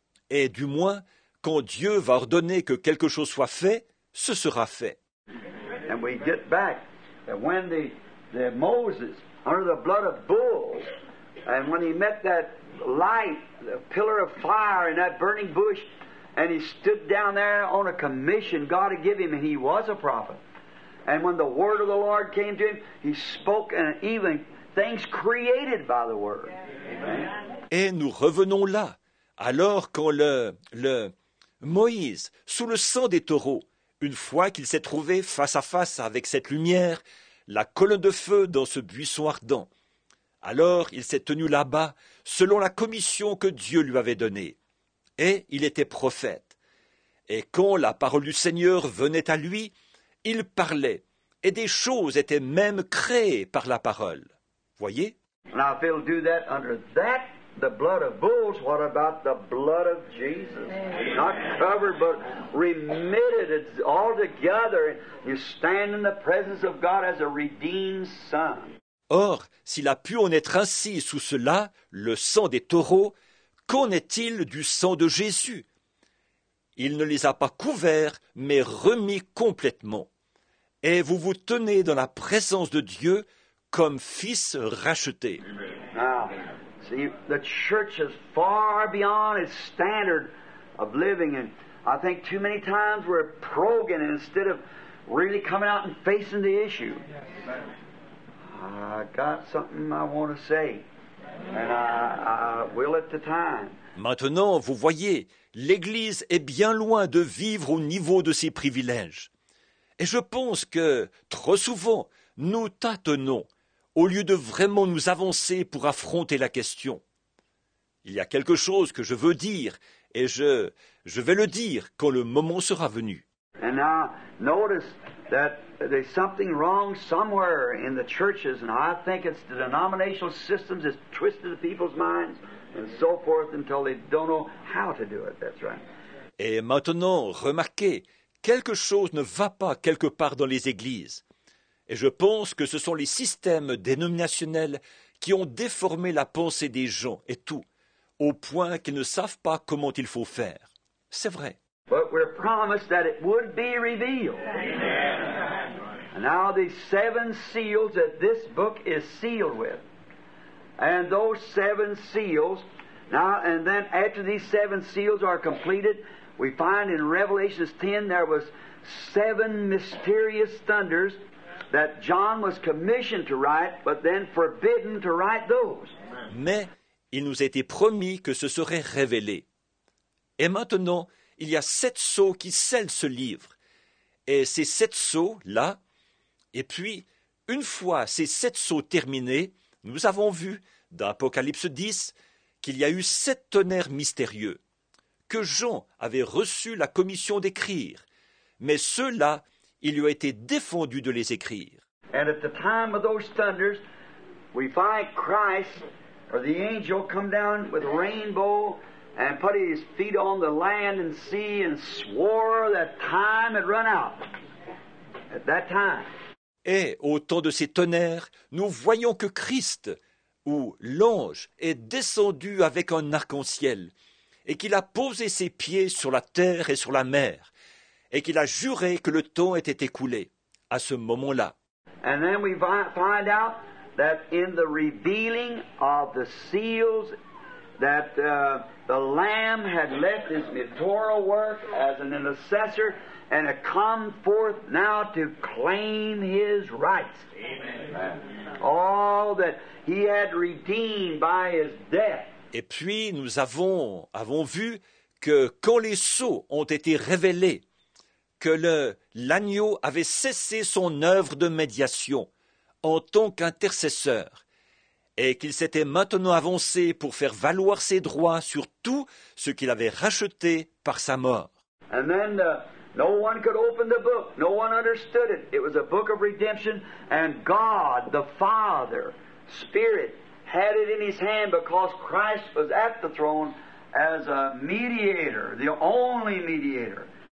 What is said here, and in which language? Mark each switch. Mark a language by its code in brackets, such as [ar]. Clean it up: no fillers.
[fr] Et du moins, quand Dieu va ordonner que quelque chose soit fait, ce sera fait. [en] And we get back that when the Moses, under the blood of bulls, and when he met that light, the pillar of fire in that burning bush, and he stood down there on a commission God had given him, and he was a prophet. And when the word of the Lord came to him, he spoke, and even things created by the word. Amen. [fr] Et nous revenons là, alors quand le Moïse, sous le sang des taureaux, une fois qu'il s'est trouvé face à face avec cette lumière, la colonne de feu dans ce buisson ardent, alors il s'est tenu là-bas selon la commission que Dieu lui avait donnée. Et il était prophète. Et quand la parole du Seigneur venait à lui, il parlait, et des choses étaient même créées par la parole. Voyez? [en] Now, if he'll do that under that, the blood of bulls, what about the blood of Jesus? Not covered, but remitted. It's all together. You stand in the presence of God as a redeemed son. [fr] Or, s'il a pu en être ainsi sous cela, le sang des taureaux, qu'en est-il du sang de Jésus? Il ne les a pas couverts, mais remis complètement. Et vous vous tenez dans la présence de Dieu comme fils rachetés. [en] Now, see, the church is far beyond its standard of living, and I think too many times we're probing instead of really coming out and facing the issue. I got something I want to say, and I will at the time. [fr] Maintenant, vous voyez, l'Église est bien loin de vivre au niveau de ses privilèges. Et je pense que, trop souvent, nous tâtonnons, au lieu de vraiment nous avancer pour affronter la question. Il y a quelque chose que je veux dire, et je vais le dire quand le moment sera venu. [en] And now, notice that there's something wrong somewhere in the churches, and I think it's the denominational systems that's twisted the people's minds and so forth until they don't know how to do it. That's right. [fr] Et maintenant, remarquez, quelque chose ne va pas quelque part dans les églises. Et je pense que ce sont les systèmes dénominationnels qui ont déformé la pensée des gens et tout, au point qu'ils ne savent pas comment il faut faire. C'est vrai. [en] But we're promised that it would be revealed. Amen. And now these 7 seals that this book is sealed with. And those 7 seals, now and then after these 7 seals are completed, we find in Revelation 10 there was 7 mysterious thunders that John was commissioned to write, but then forbidden to write those. [fr] Mais il nous a été promis que ce serait révélé. Et maintenant, il y a 7 sceaux qui scellent ce livre. Et ces 7 sceaux-là, et puis, une fois ces 7 sceaux terminés, nous avons vu, dans Apocalypse 10, qu'il y a eu 7 tonnerres mystérieux, que Jean avait reçu la commission d'écrire, mais ceux-là, il lui a été défendu de les écrire. [en] And at the time of those thunders, we find Christ, or the angel, come down with a rainbow and put his feet on the land and sea and swore that time had run out. At that time. [fr] Et au temps de ces tonnerres, nous voyons que Christ, ou l'ange, est descendu avec un arc-en-ciel, et qu'il a posé ses pieds sur la terre et sur la mer, et qu'il a juré que le temps était écoulé, à ce moment-là. [en] And then we find out that in the revealing of the seals, that the Lamb had left his mediatorial work as an intercessor and had come forth now to claim his rights. Amen. All that he had redeemed by his death. [fr] Et puis nous avons vu que quand les sceaux ont été révélés, que l'agneau avait cessé son œuvre de médiation en tant qu'intercesseur, et qu'il s'était maintenant avancé pour faire valoir ses droits sur tout ce qu'il avait racheté par sa mort. [en] And then no one could open the book. No one understood it. It was a book of redemption, and God, the Father, Spirit, had it in his hand because Christ was at the throne as a mediator, the only mediator.